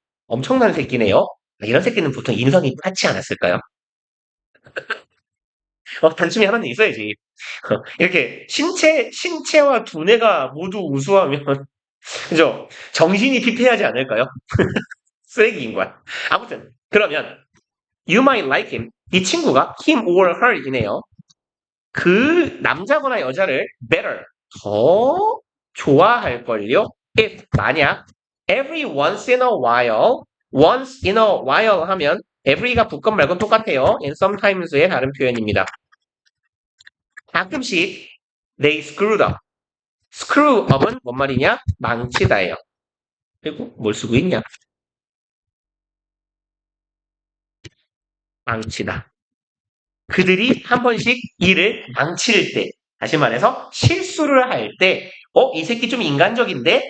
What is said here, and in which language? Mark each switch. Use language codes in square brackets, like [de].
[ko] 엄청난 새끼네요. 이런 새끼는 보통 인성이 빠지 않았을까요? 단춤이 하나는 있어야지. 이렇게 신체와 두뇌가 모두 우수하면 그죠? 정신이 피폐하지 않을까요? 쓰레기 인간. 아무튼 그러면 [en] you might like him. [ko] 이 친구가 him or her이네요. 그 남자거나 여자를 better 더 좋아할걸요. [en] if [ko] 만약 [en] every once in a while once in a while 하면 every가 [ko] 붙건 말건 똑같아요. and sometimes의 다른 표현입니다. 가끔씩 [en] they screwed up. [ko] screw up은 뭔 말이냐? 망치다예요. 그리고 뭘 쓰고 있냐? 망치다. 그들이 한 번씩 일을 망칠 때, 다시 말해서 실수를 할 때, 이 새끼 좀 인간적인데?